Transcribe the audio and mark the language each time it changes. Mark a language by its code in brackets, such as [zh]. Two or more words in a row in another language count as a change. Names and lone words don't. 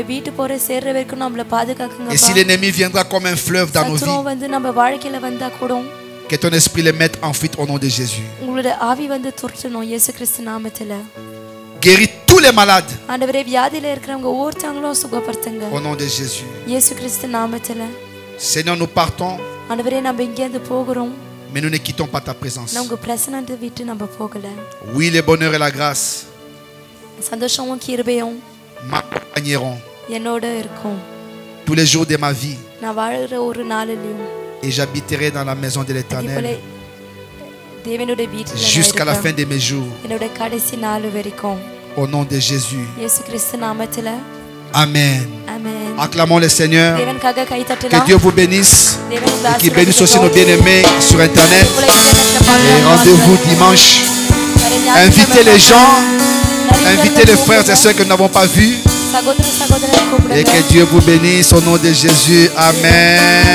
[fr] Et si l'ennemi viendra comme un fleuve dans nos vies, que ton esprit les mette en fuite au nom de Jésus. Guéris tous les malades au nom de Jésus. Seigneur, nous partons, [ta] ஆண்டவரே நம்ம இங்கேருந்து போகிறோம். [fr] mais nous ne quittons pas ta présence. [ta] நான் உங்க பிரசன்னத்தை விட்டு நம்ம போகல. [fr] Oui, le bonheur et la grâce [ta] சந்தோஷமும் கிருபையும் [fr] m'accompagneront [ta] என்னோட இருக்கும். [fr] tous les jours de ma vie. [ta] நான் வாழ்ற ஒரு நாளிலும் [fr] Et j'habiterai dans la maison de l'Éternel [ta] தேவனுடைய வீட்டில் [fr] jusqu'à la fin de mes jours. [ta] என்னோட கடைசி நாள் வரைக்கும். [fr] Au nom de Jésus. [ta] இயேசு கிறிஸ்து நாமத்தில. [fr] Amen. Amen. Acclamons le Seigneur. [ta] தேவனுக்காக கை [fr] Que [ta] தட்டலாம். [fr] Dieu vous bénisse. Et qu'il bénisse aussi nos bien-aimés sur Internet. Et rendez-vous dimanche. Invitez les gens. Invitez les frères et ceux que nous n'avons pas vus. Et que Dieu vous bénisse au nom de Jésus.